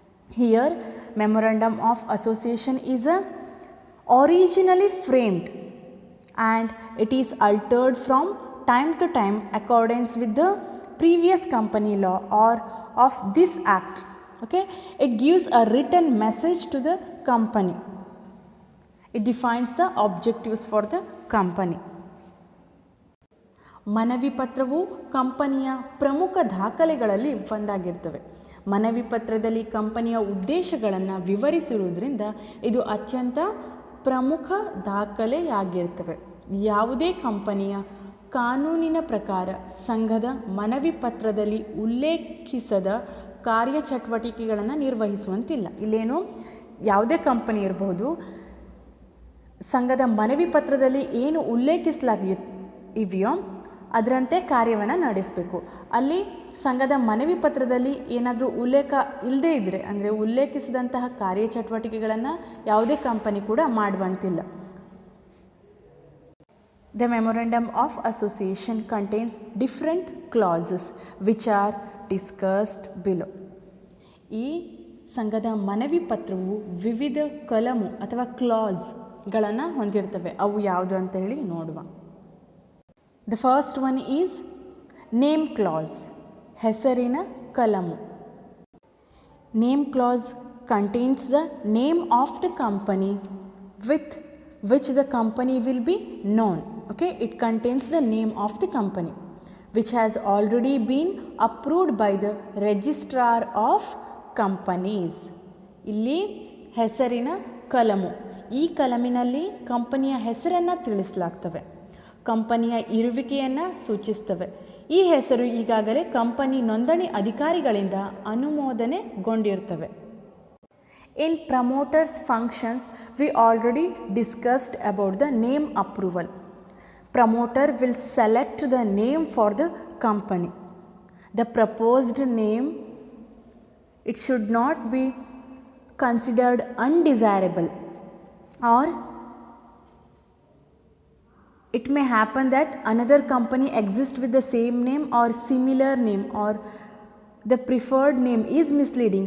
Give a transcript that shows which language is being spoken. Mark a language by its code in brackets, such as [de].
[en] Here, memorandum of association is originally framed and it is altered from time to time accordance with the previous company law or of this act. Okay, it gives a written message to the company. It defines the objectives for the company. [kn] ಮನವಿ ಪತ್ರವು ಕಂಪನಿಯ ಪ್ರಮುಖ ದಾಖಲೆಗಳಲ್ಲಿ ಒಂದಾಗಿರ್ತವೆ. ಮನವಿ ಪತ್ರದಲ್ಲಿ ಕಂಪನಿಯ ಉದ್ದೇಶಗಳನ್ನು ವಿವರಿಸಿರುವುದರಿಂದ ಇದು ಅತ್ಯಂತ ಪ್ರಮುಖ ದಾಖಲೆಯಾಗಿರ್ತವೆ. ಯಾವುದೇ ಕಂಪನಿಯ ಕಾನೂನಿನ ಪ್ರಕಾರ ಸಂಘದ ಮನವಿ ಪತ್ರದಲ್ಲಿ ಉಲ್ಲೇಖಿಸದ ಕಾರ್ಯಚಟುವಟಿಕೆಗಳನ್ನು ನಿರ್ವಹಿಸುವಂತಿಲ್ಲ. ಇಲ್ಲೇನು ಯಾವುದೇ ಕಂಪನಿ ಇರಬಹುದು, ಸಂಘದ ಮನವಿ ಪತ್ರದಲ್ಲಿ ಏನು ಉಲ್ಲೇಖಿಸಲಾಗಿವೆಯೋ ಅದರಂತೆ ಕಾರ್ಯವನ್ನು ನಡೆಸಬೇಕು. ಅಲ್ಲಿ ಸಂಘದ ಮನವಿ ಪತ್ರದಲ್ಲಿ ಏನಾದರೂ ಉಲ್ಲೇಖ ಇಲ್ಲದೇ ಇದ್ದರೆ, ಅಂದರೆ ಉಲ್ಲೇಖಿಸಿದಂತಹ ಕಾರ್ಯಚಟುವಟಿಕೆಗಳನ್ನು ಯಾವುದೇ ಕಂಪನಿ ಕೂಡ ಮಾಡುವಂತಿಲ್ಲ. [en] The memorandum of association contains different clauses which are discussed below. [kn] ಈ ಸಂಘದ ಮನವಿ ಪತ್ರವು ವಿವಿಧ ಕಲಮು ಅಥವಾ ಕ್ಲಾಸ್ಗಳನ್ನು ಹೊಂದಿರ್ತವೆ. ಅವು ಯಾವುದು ಅಂತ ಹೇಳಿ ನೋಡುವ. [en] The first one is name clause, [kn] ಹೆಸರಿನ ಕಲಮು. [en] Name clause contains the name of the company with which the company will be known. Okay, it contains the name of the company which has already been approved by the registrar of companies. [kn] ಇಲ್ಲಿ ಹೆಸರಿನ ಕಲಮು. ಈ ಕಲಮಿನಲ್ಲಿ ಕಂಪನಿಯ ಹೆಸರನ್ನು ತಿಳಿಸಲಾಗ್ತವೆ, ಕಂಪನಿಯ ಇರುವಿಕೆಯನ್ನು ಸೂಚಿಸ್ತವೆ. ಈ ಹೆಸರು ಈಗಾಗಲೇ ಕಂಪನಿ ನೋಂದಣಿ ಅಧಿಕಾರಿಗಳಿಂದ ಅನುಮೋದನೆಗೊಂಡಿರ್ತವೆ. [en] In promoters functions, we already discussed about the name approval. Promoter will select the name for the company. The proposed name, it should not be considered undesirable, or it may happen that another company exists with the same name or similar name, or the preferred name is misleading.